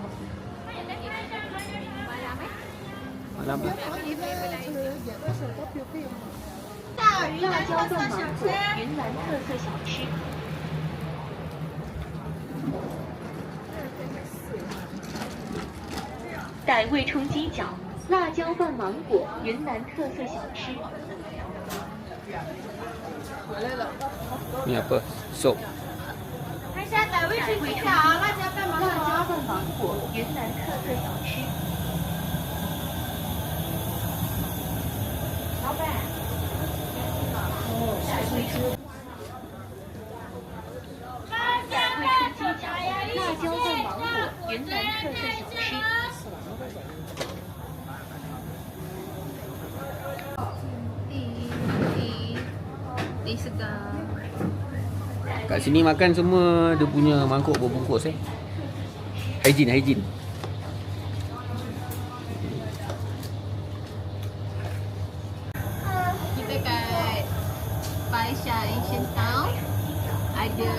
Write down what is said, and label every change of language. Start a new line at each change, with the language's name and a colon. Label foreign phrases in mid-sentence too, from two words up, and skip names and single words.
Malay: Malam lah.
Chinese: 辣椒炖芒果，云南特色小吃。傣味冲鸡脚，辣椒拌芒果，云南特色小吃。
Malay: Ni apa? Sup.
Chinese: 看一下傣味冲鸡脚，辣椒拌芒果，云南特色小吃。老板，傣味冲鸡脚，辣椒拌芒果，云南特色小吃。
Malay: Teh segar. Kat sini makan semua dia punya mangkuk berbungkus hygiene. Kita kat Baisha Asian Town ada